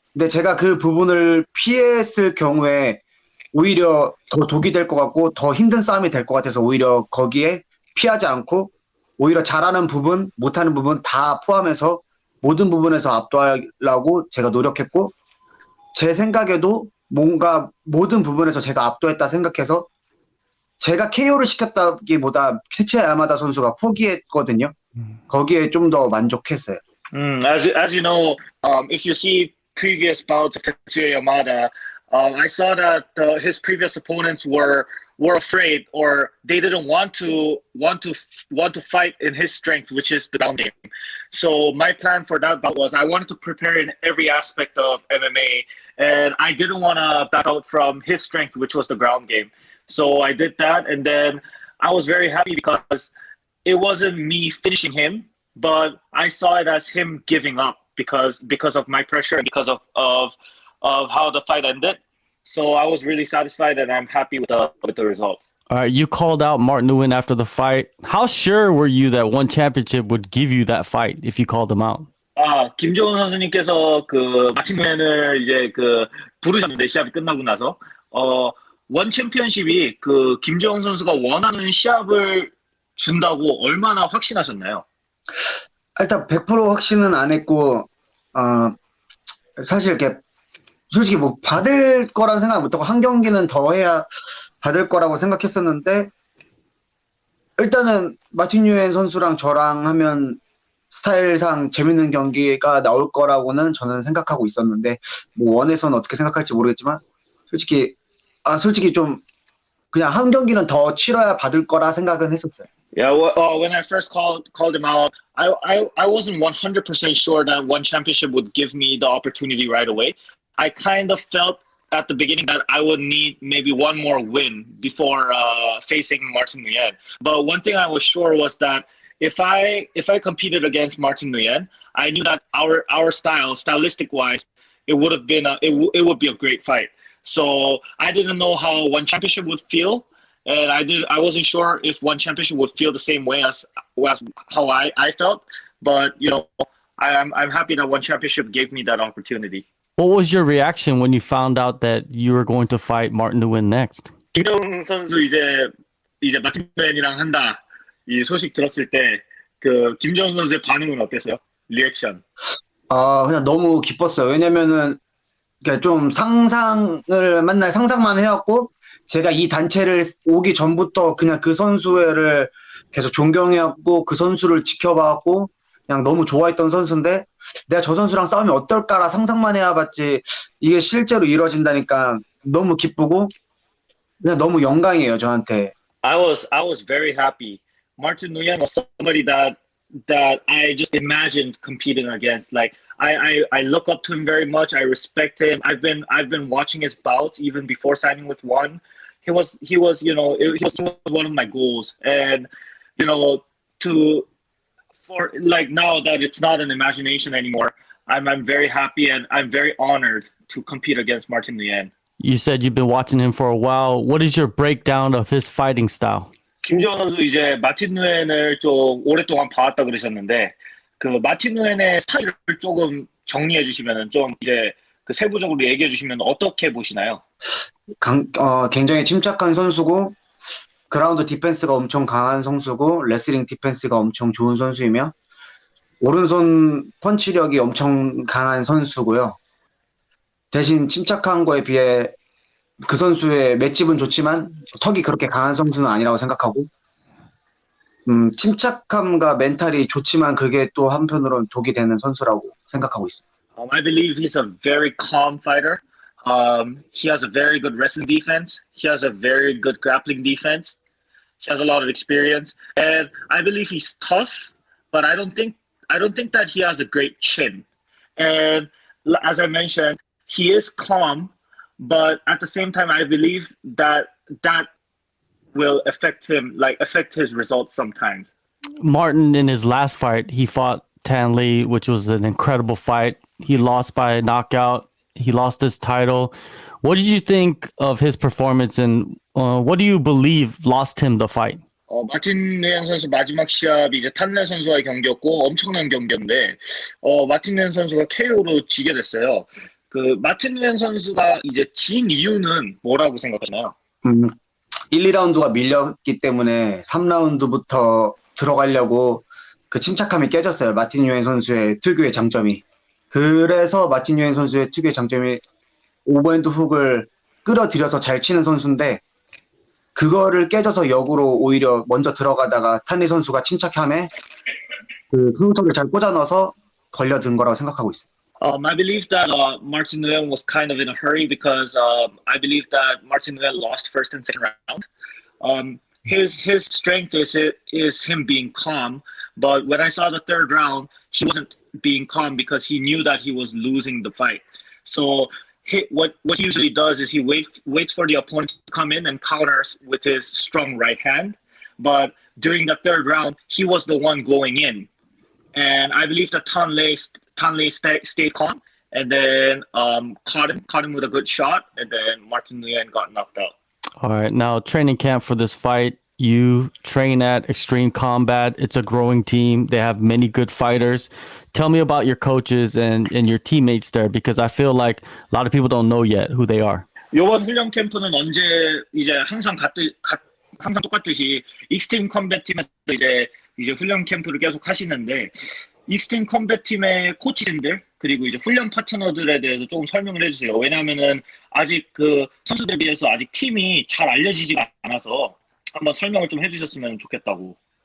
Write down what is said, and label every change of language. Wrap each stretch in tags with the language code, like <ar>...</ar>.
<ko>근데 제가 그 부분을 피했을 경우에 오히려 더 독이 될 것 같고 더 힘든 싸움이 될 것 같아서 오히려 거기에 피하지 않고 오히려 잘하는 부분, 못하는 부분 다 포함해서 모든 부분에서 압도하려고 제가 노력했고, 제 생각에도 뭔가 모든 부분에서 제가 압도했다 생각해서 제가 KO를 시켰다기보다 테츠야 야마다 선수가 포기했거든요. 거기에 좀 더 만족했어요.</ko> <en>As you know, if you see previous bouts of Tetsuya Yamada, I saw that his previous opponents were afraid, or they didn't want to fight in his strength, which is the ground game. So my plan for that bout was I wanted to prepare in every aspect of MMA, and I didn't want to back out from his strength, which was the ground game. So I did that, and then I was very happy because it wasn't me finishing him, but I saw it as him giving up because of my pressure and because of how the fight ended. So I was really satisfied, and I'm happy with the results. All right, you called out Martin Nguyen after the fight. How sure were you that one championship would give you that fight if you called him out?</en> <ko>김재웅 선수님께서 그 마틴 누엔을 이제 그 부르셨는데 시합이 끝나고 나서 원 챔피언십이 그 김재웅 선수가 원하는 시합을 준다고 얼마나 확신하셨나요? 일단 100% 확신은 안 했고, 사실 이렇게 솔직히 뭐 받을 거라는 생각 못하고 한 경기는 더 해야 받을 거라고 생각했었는데, 일단은 마틴 뉴엔 선수랑 저랑 하면 스타일상 재밌는 경기가 나올 거라고는 저는 생각하고 있었는데, 뭐 원에서는 어떻게 생각할지 모르겠지만 솔직히 좀 그냥 한 경기는 더 치러야 받을 거라 생각은 했었어요.</ko> <en>Yeah, when I first called him out, I wasn't 100% sure that one championship would give me the opportunity right away. I kind of felt at the beginning that I would need maybe one more win before facing Martin Nguyen. But one thing I was sure was that if I competed against Martin Nguyen, I knew that our stylistic wise, it would have been it would be a great fight. So I didn't know how one championship would feel, and I wasn't sure if one championship would feel the same way as how I felt. But you know, I'm happy that one championship gave me that opportunity. What was your reaction when you found out that you were going to fight Martin Nguyen next?</en> <ko>김재웅 선수 이제 마틴 누엔이랑 한다 이 소식 들었을 때 그 김재웅 선수의 반응은 어땠어요? 리액션. 그냥 너무 기뻤어요. 왜냐면은 좀 상상만 해왔고, 제가 이 단체를 오기 전부터 그냥 그 선수를 계속 존경해왔고, 그 선수를 지켜봐왔고, 그냥 너무 좋아했던 선수인데, 내가 저 선수랑 싸우면 어떨까라 상상만 해와봤지, 이게 실제로 이루어진다니까 너무 기쁘고, 그냥 너무 영광이에요, 저한테.</ko> <en>I was very happy. Martin Nguyen was somebody that I just imagined competing against. Like I look up to him very much. I respect him. I've been watching his bouts even before signing with One. He was one of my goals, and you know, for like now that it's not an imagination anymore, I'm very happy and I'm very honored to compete against Martin Nguyen. You said you've been watching him for a while. What is your breakdown of his fighting style?</en> <ko>김재웅 선수 이제 마틴 누엔을 좀 오랫동안 봐왔다 그러셨는데, 그 마틴 누엔의 스타일을 조금 정리해 주시면은 좀 이제 그 세부적으로 얘기해 주시면 어떻게 보시나요? 굉장히 침착한 선수고, 그라운드 디펜스가 엄청 강한 선수고, 레슬링 디펜스가 엄청 좋은 선수이며, 오른손 펀치력이 엄청 강한 선수고요. 대신 침착한 거에 비해 그 선수의 맷집은 좋지만 턱이 그렇게 강한 선수는 아니라고 생각하고 침착함과 멘탈이 좋지만 그게 또 한편으로는 독이 되는 선수라고 생각하고 있습니다.</ko> <en>I believe he's a very calm fighter. He has a very good wrestling defense. He has a very good grappling defense. He has a lot of experience, and I believe he's tough. But I don't think that he has a great chin. And as I mentioned, he is calm, but at the same time, I believe that will affect his results sometimes. Martin, in his last fight, he fought Tan Lee, which was an incredible fight. He lost by knockout. He lost his title. What did you think of his performance, and what do you believe lost him the fight?</en> <ko>마틴 nguyen 선수 마지막 시합이 이제 탄레 선수와의 경기였고 엄청난 경기인데 마틴 nguyen 선수가 KO로 지게 됐어요. 그 마틴 nguyen 선수가 이제 진 이유는 뭐라고 생각하시나요? 1, 2라운드가 밀렸기 때문에 3라운드부터 들어가려고 그 침착함이 깨졌어요. 마틴 nguyen 선수의 특유의 장점이. 그래서 마틴 nguyen 선수의 특유의 장점이 오버핸드 훅을 끌어들여서 잘 치는 선수인데 그거를 깨져서 역으로 오히려 먼저 들어가다가 탄리 선수가 침착함에 그 후속을 잘 꽂아 넣어서 걸려든 거라고 생각하고 있어요.</ko> <en>I believe that Martin Nguyen was kind of in a hurry because I believe that Martin Nguyen lost first and second round. His strength is him being calm, but when I saw the third round, he wasn't being calm because he knew that he was losing the fight. So what he usually does is he waits for the opponent to come in and counters with his strong right hand. But during the third round, he was the one going in, and I believe that Tan Lei stayed calm and then caught him with a good shot, and then Martin Nguyen got knocked out. All right, now training camp for this fight. You train at Extreme Combat. It's a growing team. They have many good fighters. Tell me about your coaches and your teammates there, because I feel like a lot of people don't know yet who they are.</en> <ko>이번 훈련 캠프는 언제 이제 항상 똑같듯이 익스트림 컴뱃 팀에서 이제 훈련 캠프를 계속 하시는데 익스트림 컴뱃 팀의 코치진들 그리고 이제 훈련 파트너들에 대해서 조금 설명을 해주세요. 왜냐하면은 아직 그 선수들에 비해서 아직 팀이 잘 알려지지가 않아서 한번 설명을 좀 해주셨으면 좋겠다고.</ko>